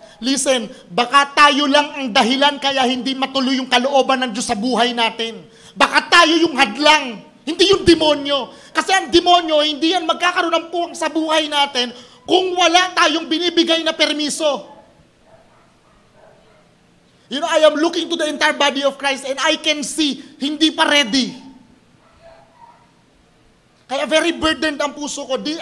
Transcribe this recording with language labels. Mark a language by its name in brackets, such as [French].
[Filipino] Listen, baka tayo lang ang dahilan kaya hindi matuloy yung kalooban ng Diyos sa buhay natin. Baka tayo yung hadlang, hindi yung demonyo. Kasi ang demonyo, hindi yan magkakaroon ng puwang sa buhay natin kung wala tayong binibigay na permiso. [English] You know, I am looking to the entire body of Christ and I can see, [Filipino] hindi pa [English] ready. [Filipino] Kaya very burdened ang puso ko.